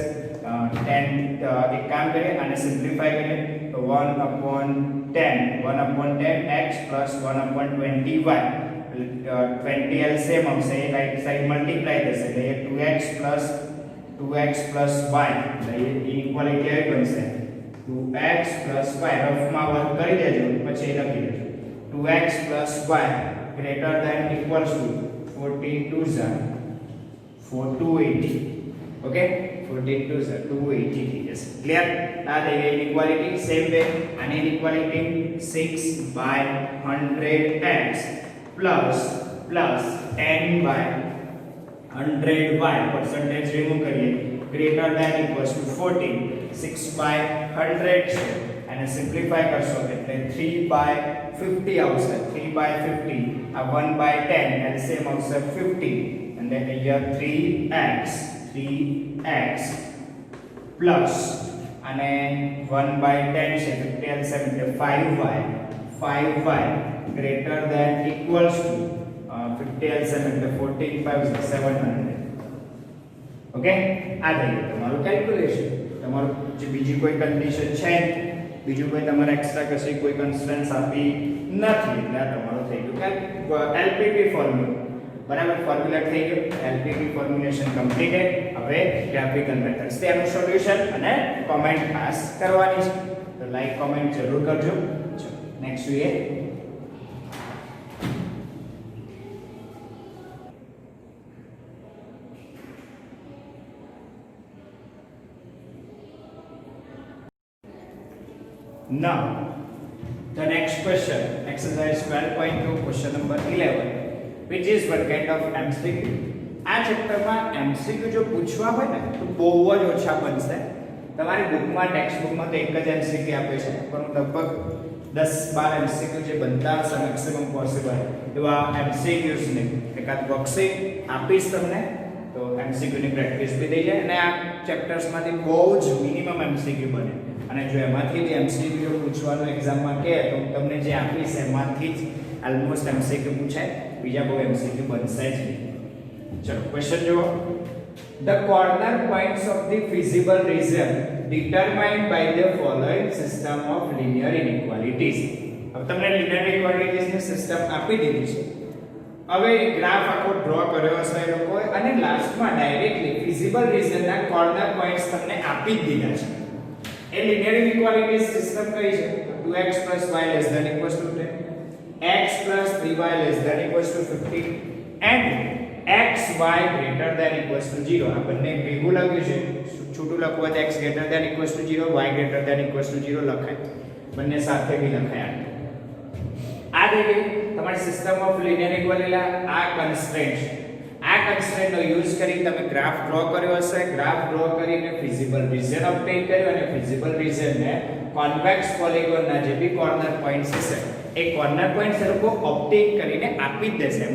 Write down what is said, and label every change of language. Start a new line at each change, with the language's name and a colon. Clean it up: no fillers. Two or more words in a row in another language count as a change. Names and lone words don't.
Gujarati: 10 એક કામ કરીએ આને સિમ્પ્લિફાય કરીએ તો 1/10 x plus 1/20y. 20 એલસીએમ આવશે, એ
English: right side multiply
Gujarati: થશે એટલે 2x plus y. એટલે ઇક્વાલિટી આવી બનશે 2x plus y. રફમાં વર્ક કરી દેજો પછી લખી દેજો 2x plus y
English: greater than equals to
Gujarati: 280. ઓકે, 280 થઈ જશે. ક્લિયર? આ થઈ ગઈ ઇક્વાલિટી.
English: same way
Gujarati: આની ઇક્વાલિટી 6/100x plus 10/100y.
English: percentage remove
Gujarati: કરીએ,
English: greater than equals to
Gujarati: 14. 6/100 છે અને સિમ્પ્લિફાય કરશો એટલે 3/50 આવશે. 3/50 આ 1/10 એલસીએમ આવશે 50
English: and then here 3x plus
Gujarati: અને 1/10 છે 50 એલસીએમ એટલે 5y
English: greater than equals to 50 LCM
Gujarati: એટલે 14 5 700. ઓકે, આ થઈ ગયું તમારું કેલ્ક્યુલેશન. તમારું જે બીજી કોઈ કન્ડિશન છે, બીજું કોઈ તમારે એક્સ્ટ્રા કશી કોઈ કન્સ્ટ્રેન્ટ્સ આપી નથી, એટલે આ તમારું થઈ ગયું
English: LPP formula.
Gujarati: બરાબર, ફોર્મ્યુલા થઈ ગયું.
English: LPP formulation completed.
Gujarati: હવે
English: graphical methods
Gujarati: તેનું સોલ્યુશન અને કોમેન્ટ ખાસ કરવાની છે, તો
English: like comment
Gujarati: જરૂર કરજો. ચલો નેક્સ્ટ જોઈએ.
English: Now, the next question, exercise 12.2, question number 11, which is what kind of MCQ?
Gujarati: આ ચેપ્ટરમાં MCQ જો પૂછવા હોય ને તો બહુ જ ઓછા બનશે. તમારી બુકમાં,
English: text bookમાં
Gujarati: તો એક જ MCQ આપે છે, પણ લગભગ 10-12 MCQ જે બનતા હશે
English: maximum possible
Gujarati: એવા MCQs ને એકાદ વર્કશીટ આપીશ તમને, તો MCQ ની પ્રેક્ટિસ બી થઈ જાય અને આ ચેપ્ટર્સમાંથી બહુ જ મિનિમમ MCQ બને. અને જો એમાંથી જે MCQ પૂછવાનું એક્ઝામમાં કહે તો તમને જે આપીશ એમાંથી જ ઓલમોસ્ટ MCQ પૂછાય, બીજા બહુ MCQ બનશે જ નહીં. ચલો ક્વેશ્ચન જુઓ.
English: The corner points of the feasible region determined by the following system of linear inequalities.
Gujarati: હવે તમને
English: linear inequalities
Gujarati: ની સિસ્ટમ આપી દીધી છે. હવે ગ્રાફ આખો ડ્રો કર્યો હશે એ લોકોએ અને લાસ્ટમાં
English: directly feasible regionના corner points
Gujarati: તમને આપી જ દીધા છે. એ
English: linear equality system
Gujarati: કઈ છે?
English: 2x y less than equals to 10, x plus 3y less than equals to 15 and x y greater than equals to 0.
Gujarati: આ બંને ભેગું લખ્યું છે. છૂટું લખવું હોય તો
English: x greater than equals to 0,
Gujarati: y greater than equals to 0 લખાય. બંને સાથે બી લખાય. આ દેખી તમારી
English: system of linear equality
Gujarati: આ કન્સ્ટ્રેન્ટ છે. આ કન્સ્ટ્રેન્ટ નો યુઝ કરી તમે
English: graph draw
Gujarati: કર્યો હશે.
English: graph draw
Gujarati: કરીને
English: feasible region obtain
Gujarati: કર્યો અને
English: feasible region
Gujarati: ને
English: convex polygon
Gujarati: ના જે બી
English: corner points
Gujarati: હશે એ
English: corner points
Gujarati: એ લોકો ઓબ્ટેન કરીને આપી જ દેશે.